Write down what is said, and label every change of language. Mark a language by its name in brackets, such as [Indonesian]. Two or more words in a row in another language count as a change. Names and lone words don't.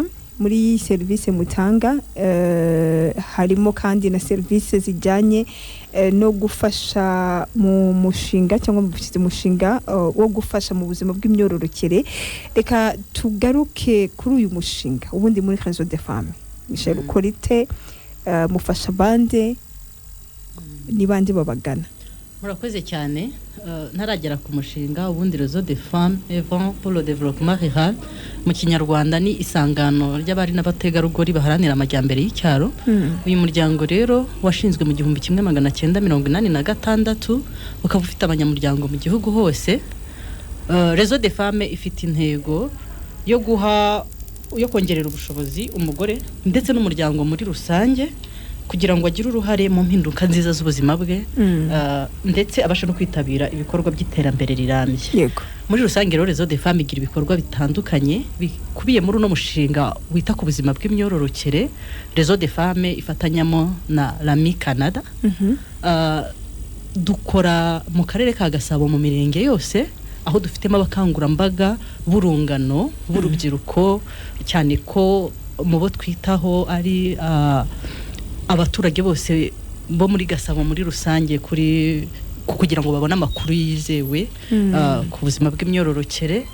[Kinyarwanda] Muri service mutanga harimo kandi na service zijyanye no gufasha mu mushinga cyangwa mu mushinga wo gufasha mu buzima bw'imyororokere. Reka tugaruke kuri uyu mushinga ubundi muri Réseau des Femmes. Michel ukorite mufasha bande ni bande babagana? Murakoze cyane. Ntaragera ku mushinga ubundi Réseau des Femmes Event pour le développement rural mu Kinyarwanda ni isangano ry'abari n'abategarugori baharanira amajyambere y'icyaro. Uyu muryango rero washinzwe mu 1986 ukaba ufite abanyamuryango mu gihugu hose. Réseau des femmes ifite intego yo kongerera ubushobozi umugore ndetse n'umuryango muri rusange kugira ngo agire uruhare mu mpinduka nziza z'ubuzima bwe ndetse abashe no kwitabira ibikorwa by'iterambere rirambye. Yego. Muri rusange rero Réseau des femmes igira ibikorwa bitandukanye bikubiye muri uno mushinga wita ku buzima bw'imyororokere. Réseau des femmes ifatanyamo na Rami Canada. Dukora mu karere ka Gasabo mu mirenge yose aho dufitemo abakangurambaga b'urungano b'urubyiruko cyane ko mu bo twitaho ari abaturage bose bo muri Gasabo muri rusange kugira ngo babone amakuru yizewe ku buzima bw'imyororokere.